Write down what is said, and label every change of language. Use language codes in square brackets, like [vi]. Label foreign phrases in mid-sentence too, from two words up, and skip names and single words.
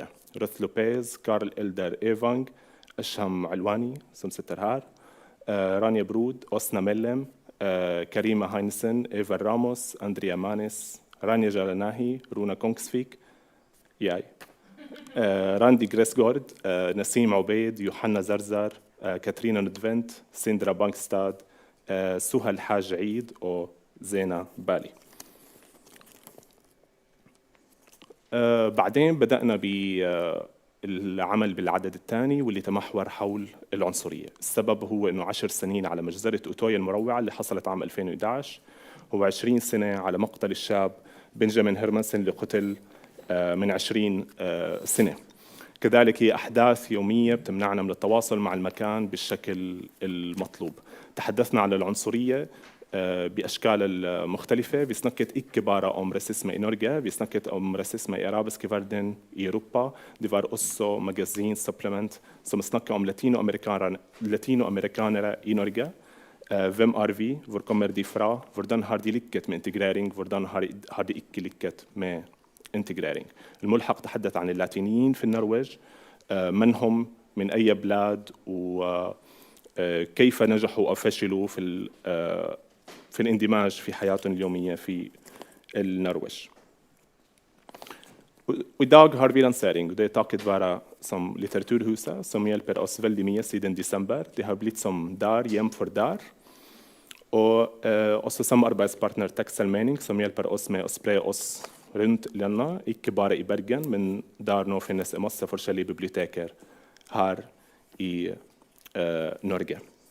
[no] Ruth Lopez, Karl Elder Evang, Asham Alwani, som sitter her, Rania Brod, Osna Mellem, Karima Heinsen, Eva Ramos, Andrea Manis, Rania Jaranahi, Runa Kongsvik, jeg. Randi Gresgård, Nassim Obeid, Johanna Zarzar, Katrina Nødvendt, Sindra Bankstad, Suhal Haj Eid og Zena Bali. [ar] بعدين بدأنا بالعمل بالعدد الثاني واللي تمحور حول العنصرية. السبب هو أنه 10 سنين على مجزرة أوتويا المروعة اللي حصلت عام 2011 هو 20 سنة على مقتل الشاب بنجامين هيرمانسن اللي قتل من 20 سنة. كذلك هي أحداث يومية بتمنعنا من التواصل مع المكان بالشكل المطلوب. تحدثنا عن العنصرية بأشكال المختلفة. [no] Vi snakket ikke bare om rasisme i Norge, vi snakket om rasisme i arabiske verden i Europa. Det var også magasinsupplement som snakket om latinoamerikanere i Norge. Hvem vi? Hvor kommer de fra? Hvordan har de lykket med integrering? Hvordan har de ikke lykket med integrering? [ar] الملحق تحدث عن اللاتينيين في النرويج، من هم، من أي بلاد، وكيف نجحوا أو فشلوا في الاندماج في حياتهم اليومية في النرويج. [no] I dag har vi lansering, og det takket være som litteraturhuset, som hjelper oss veldig mye siden desember. Det har blitt som der, hjem for der. Og også samarbeidspartner Texel Mening, som hjelper oss med å spre oss rundt landet, ikke bare i Bergen, men der nå finnes det masse forskjellige biblioteker her i Norge.